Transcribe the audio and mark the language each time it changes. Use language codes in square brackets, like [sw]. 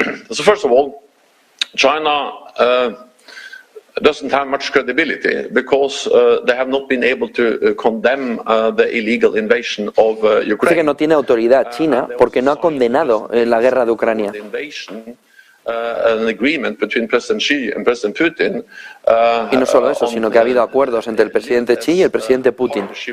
[en] So first of all, China doesn't have much credibility because they have not been able to condemn the illegal invasion of Ukraine. [es] Dice que no tiene autoridad China porque no ha condenado la guerra de Ucrania. [en] An agreement between President Xi and President Putin. [es] Y no solo eso, sino que ha habido acuerdos entre el presidente Xi y el presidente Putin.